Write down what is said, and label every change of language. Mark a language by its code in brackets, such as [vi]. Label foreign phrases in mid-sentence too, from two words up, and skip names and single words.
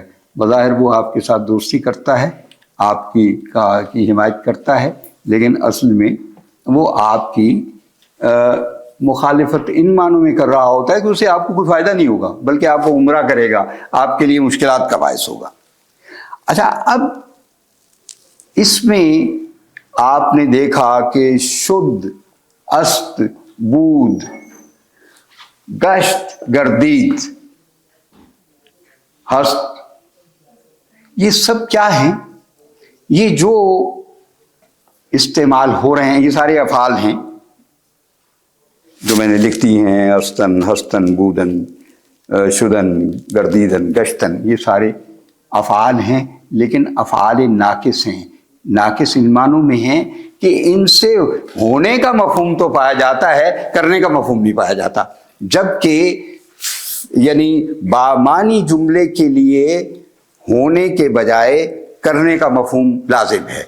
[ur] بظاہر وہ آپ کے ساتھ دوستی کرتا ہے، آپ کی حمایت کرتا ہے، لیکن اصل میں وہ آپ کی مخالفت ان معنوں میں کر رہا ہوتا ہے کہ اسے آپ کو کوئی فائدہ نہیں ہوگا، بلکہ آپ کو گمراہ کرے گا، آپ کے لیے مشکلات کا باعث ہوگا۔ اچھا، اب اس میں آپ نے دیکھا کہ [fa] شد، است، بود، گشت، گردید، [ur] ہست، یہ سب کیا ہیں؟ یہ جو استعمال ہو رہے ہیں یہ سارے افعال ہیں جو میں نے لکھ دی ہیں، [fa] استن، ہستن، بودن، شدن، گردیدن، گشتن، [ur] یہ سارے افعال ہیں، لیکن افعال ناقص ہیں۔ ناقص ان معنوں میں ہیں کہ ان سے ہونے کا مفہوم تو پایا جاتا ہے، کرنے کا مفہوم نہیں پایا جاتا، جبکہ یعنی بامانی جملے کے لیے ہونے کے بجائے کرنے کا مفہوم لازم ہے۔